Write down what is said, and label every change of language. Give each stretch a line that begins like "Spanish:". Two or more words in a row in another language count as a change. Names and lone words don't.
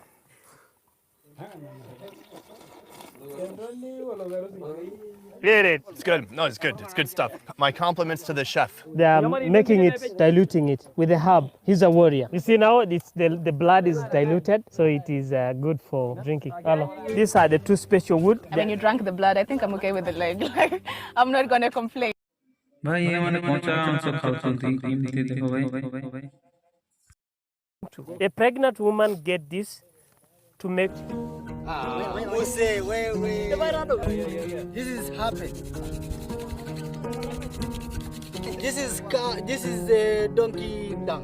English: It's good. No, it's good. It's good stuff. My compliments to the chef. They are making it, diluting it with a herb. He's a warrior. You see now, the blood is diluted, so it is good for drinking. Hello. These are the two special wood. When you drank the blood, I think I'm okay with the leg. Like, I'm not going to complain.
Odia: ଭାଇ ଏମାନେ କଞ୍ଚା ମାଂସ ଖାଉଛନ୍ତି କେମିତି ଦେଖ ଭାଇ
English: A pregnant woman get this to make. We say, this is happy. This is donkey dung.